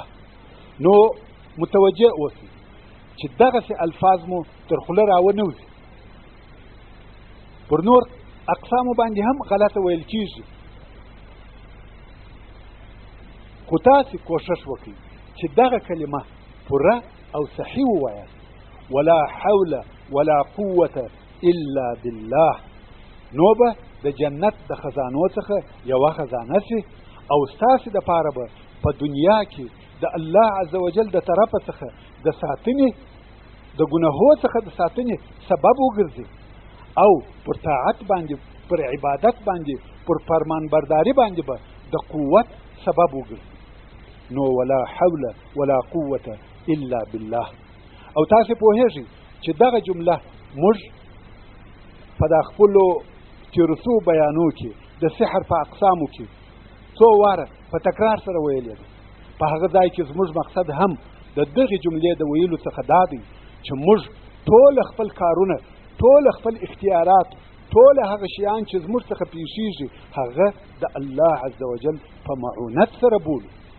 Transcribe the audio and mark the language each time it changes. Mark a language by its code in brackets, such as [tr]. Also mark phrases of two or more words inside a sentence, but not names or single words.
[ps] نو متوجه اوسئ چې دغسې الفاظ مو تر خوله راونوځي. پر نور اقسامو باندې هم غلطه ویل کېږي، خو تاسې کوشش وکړئ چې دغه کلمه پوره او صحیح ووایاست. [ar] ولا حول ولا قوة الا بالله. [ps] نو به د جنت د خزانو څخه یوه خزانه سي، او ستاسې دپاره به په دنیا کې د الله [ar] عز وجل [ps] د طرفه څخه د ساتنې د ګناهو څخه د ساتنې سبب وګرځي، او پر طاعت باندې، پر عبادت باندې، پر فرمانبرداري باندې به د قوت سبب وګرځي. [ar] نو ولا حول ولا قوة الا بالله. [ps] او تاسې پوهیږئ چې دغه جمله موږ په د خپلو تیرسو بیانو کې د سحر په اقسامو کې څو واره په تکرار سره ویلې ده. په هغه ځای کې زموږ مقصد هم د دغې جملې د ویلو څخه دا دی چې موږ ټول خپل کارونه، ټول خپل اختیارات، ټول هغه شیان چې زموږ څخه پیښیږي هغه د الله [ar] عز وجل [ps] په معونت سره بولو.